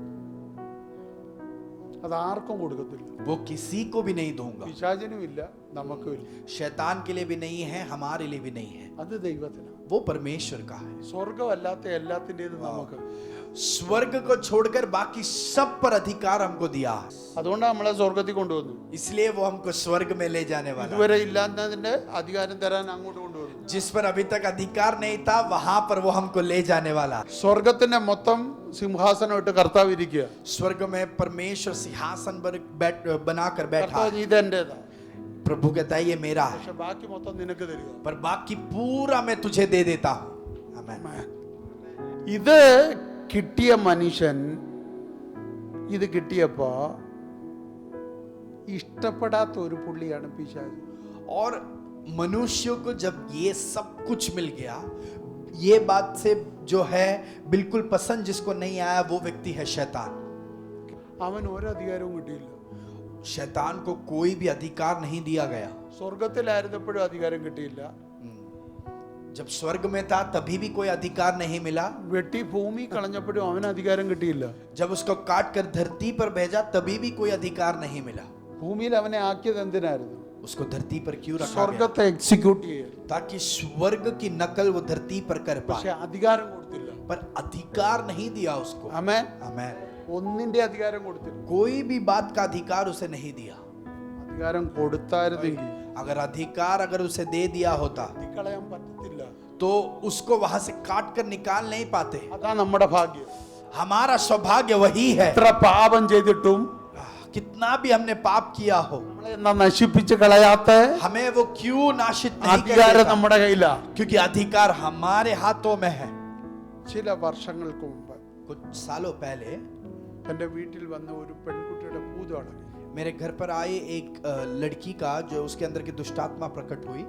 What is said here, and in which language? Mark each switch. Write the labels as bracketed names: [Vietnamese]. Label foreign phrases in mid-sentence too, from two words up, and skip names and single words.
[Malayalam] അത് ആർക്കും കൊടുക്കത്തില്ല. [Hindi] वो किसी को भी नहीं दूंगा. [Malayalam] പിശാചിനും ഇല്ല, നമുക്കും ഇല്ല. [Hindi] शैतान के लिए भी नहीं है, हमारे लिए भी नहीं है. [Malayalam] അത് ദൈവത്തിനാണ്. [Hindi] वो परमेश्वर का है. [Malayalam] സ്വർഗമല്ലാത്ത എല്ലാത്തിന്റേതും നമുക്ക്. [Hindi] स्वर्ग को छोड़कर बाकी सब पर अधिकार हमको दिया है. [Malayalam] അതുകൊണ്ടാണ് നമ്മളെ സ്വർഗത്തിൽ കൊണ്ടുവന്നു. [Hindi] इसलिए वो हमको स्वर्ग में ले जाने वाला है. [Malayalam] ഇതുവരെ ഇല്ലാത്തതിന്റെ അധികാരം തരാൻ അങ്ങോട്ട് കൊണ്ടുവന്നു. [Hindi] जिस पर अभी तक अधिकार नहीं था वहां पर वो हमको ले जाने वाला है. [Malayalam] സ്വർഗത്തിന്റെ മൊത്തം സിംഹാസനം ഇട്ട് കർത്താവ് ഇരിക്കുക. [Hindi] स्वर्ग में परमेश्वर सिंहासन पर बनाकर बैठा [Malayalam] കർത്താവ് [Hindi] है. [Malayalam] ഇതെന്റേതാ, [Hindi] प्रभु कहता है ये मेरा है, [Malayalam] പക്ഷെ ബാക്കി മൊത്തം നിനക്ക് തരിക. [Hindi] पर बाकी पूरा मैं तुझे दे देता हूं. आमीन. [Malayalam] ഇത് കിട്ടിയ മനുഷ്യൻ ഇത് കിട്ടിയപ്പോ ഇഷ്ടപ്പെടാത്ത ഒരു പുള്ളിയാണ് പിശാച്. [Hindi] और मनुष्यों को जब ये सब कुछ मिल गया, ये बात से जो है बिल्कुल पसंद जिसको नहीं आया वो व्यक्ति है शैतान. [Malayalam] അവൻ ഒരു അധികാരവും കിട്ടിയില്ല. [Hindi] शैतान को कोई भी अधिकार नहीं दिया गया. [Malayalam] സ്വർഗത്തിലായിരുന്നപ്പോഴും അധികാരം കിട്ടിയില്ല. [Hindi] जब स्वर्ग में था तभी भी कोई अधिकार नहीं मिला. [Malayalam] വെട്ടി ഭൂമി കളഞ്ഞപ്പോഴും അവന് അധികാരം കിട്ടിയില്ല. [Hindi] जब उसको काट कर धरती पर भेजा तभी भी कोई अधिकार नहीं मिला. [Malayalam] ഭൂമിയിൽ അവനെ ആക്കിയത് എന്തിനായിരുന്നു? [Hindi] उसको धरती पर क्यों रखा गया? [Malayalam] സ്വർഗത്തെ എക്സിക്യൂട്ട് ചെയ്യാൻ. [Hindi] ताकि स्वर्ग की नकल वो धरती पर कर [Malayalam] പക്ഷെ [Hindi] पाए. [Malayalam] അധികാരം കൊടുത്തില്ല. [Hindi] पर अधिकार नहीं दिया उसको. [Malayalam] ആമേൻ. [Hindi] आमेन. [Malayalam] ഒന്നിന്റെ അധികാരം കൊടുത്തില്ല. [Hindi] कोई भी बात का अधिकार उसे नहीं दिया. [Malayalam] അധികാരം കൊടുത്തായിരുന്നെങ്കിൽ [Hindi] अगर अधिकार अगर उसे दे दिया होता [Malayalam] കളയാൻ പറ്റത്തില്ല. [Hindi] तो उसको वहां से काट कर निकाल नहीं पाते. [Malayalam] അതാ നമ്മുടെ ഭാഗ്യം. [Hindi] हमारा सौभाग्य वही है. [Malayalam] എത്ര പാപം ചെയ്തിട്ടും [Hindi] कितना भी हमने पाप किया हो, [Malayalam] നമ്മളെ എന്താ നശിപ്പിച്ച് കളയാത്ത [Hindi] हमें वो क्यों नाशित नहीं कर [Malayalam] അധികാരം [Hindi] देता? [Malayalam] നമ്മുടെ കയ്യിലാ. [Hindi] क्योंकि अधिकार हमारे हाथों में है. [Malayalam] ചില വർഷങ്ങൾക്ക് മുമ്പ് [Hindi] कुछ सालों पहले [Malayalam] എൻ്റെ വീട്ടിൽ വന്ന ഒരു പെൺകുട്ടിയുടെ ഭൂതമാണ്. [Hindi] मेरे घर पर आई एक लड़की का जो उसके अंदर की दुष्टात्मा प्रकट हुई.